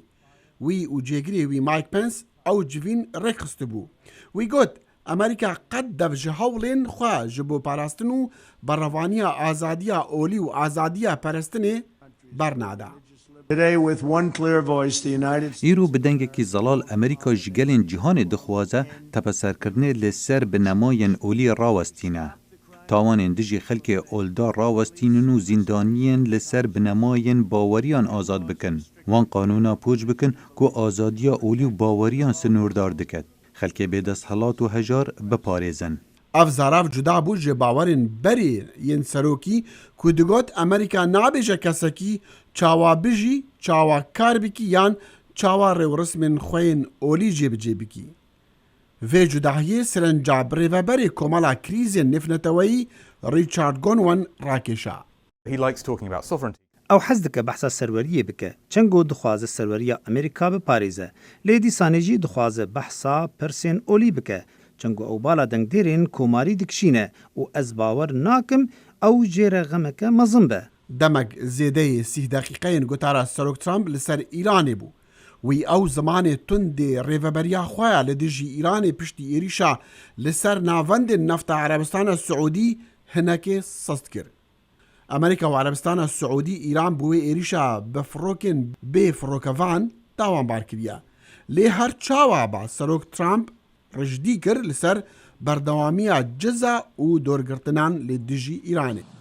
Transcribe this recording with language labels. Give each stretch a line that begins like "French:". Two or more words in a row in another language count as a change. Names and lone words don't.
Kurdish: وی و جێگرێ وی مایک پنس ئەو جڤین ڕێکخست بوو. وی گوت ئەمریکا قەت دەبژە هەوڵێن خوا ji بۆ پاراستن و بەڕەوانیە ئازادیە ئۆلی و ئازادیە پەرستنێ بەرنادا. ئیرۆ بدەنگێکی زەڵال ئەمریکا ji gelên cîhanê dixwaze tepesserkirinê li ser bi nemayên olî rawestîne. Tawanên dijî xelkê oldar rawestînin û zîndaniyên li ser bi nemayên baweriyan azad bikin. Wan qanûna pûç bikin ku azadiya olî û baweriyan sinûrdar diket. Xelkê bêdesthilat û hejar biparêzin. Ev zarav cuda bû ji bawerên berê yên serokî ku digot Amerîka nabêje kesekî çawa bijî, çawa kar bikî yan çawa rêwresmên xwe yên olî jêbicê bikî. Vê cudahiyê sirenca birêveberê komala krîzên nêfneteweyî Richard Gonwan rakêşa. ئەو حەز دکە بەحسا سەروەریە بکە چەنگۆ دخوازە سەروەریە ئەمریکا بپارێزە لێ دیسانێژی دخوازە بەحسا پرسێن ئۆلی بکە چەنگۆ ئەو بالا دەنگدێرێن کۆماری دکشینە و ئەز باوەر ناکەم ئەو ژێرە غەمەکە مەزم بە. دەمەک زێدەیە 30 دقیقەیەن گوتارە سەرۆک ترامپ لەسەر ئیرانێ بوو. وی ئەو زمانێ توندێ ڕێڤەبەریا خۆیە لە دژی ئیرانê piştî êrîşa li ser navendên nefta Erebistana Siûdî hinekê sest kir. Amerîka û Erebistana Siûdî îran bi wê êrîşa bi firokên bê firokevan dawanbar kiriye. Lê her çawa ba Serok Trump rijdî kir li ser berdewamiya ciza û dorgirtinan lê dijî Îranê.